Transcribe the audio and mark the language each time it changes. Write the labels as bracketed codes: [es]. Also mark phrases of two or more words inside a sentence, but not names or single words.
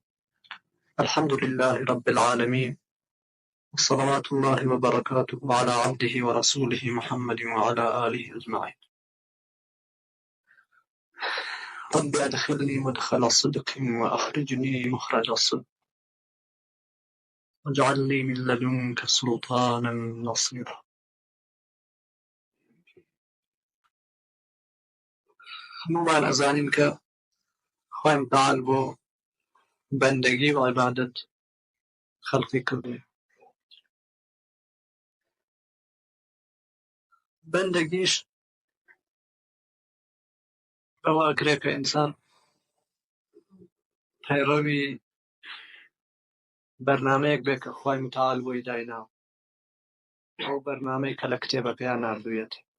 [ar] الحمد لله رب العالمين، وصلوات الله وبركاته على عبده ورسوله محمد وعلى آله أجمعين. رب أدخلني مدخل صدق وأخرجني مخرج صدق واجعل لي من لدنك سلطانا نصيرا. [ckb] هەموومان ئەزانین کە خوای متعال بۆ بەندەگی و عیبادەت خەڵقی کردووە. بەندەگیش بەوا ئەکرێ کە ئینسان پەیڕەوی بەرنامەیەک بێت کە خوای متعال بۆی دایناوە، ئەو بەرنامەی کە لە کتێبەکەیان ناردوویەت،